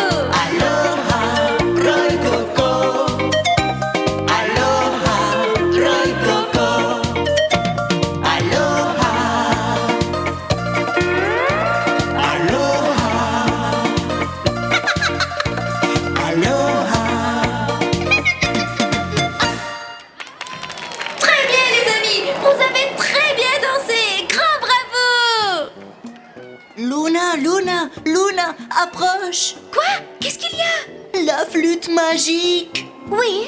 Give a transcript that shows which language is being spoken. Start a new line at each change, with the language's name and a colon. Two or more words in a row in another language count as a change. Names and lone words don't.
Hawaiian: Aloha, Roy Coco. Aloha, Roy Coco. Aloha. Aloha. Aloha.
French: Très bien les amis, vous avez très bien dansé. Grand bravo. Luna, Luna, Luna, approche. Quoi? Qu'est-ce qu'il y a? La flûte magique. Oui.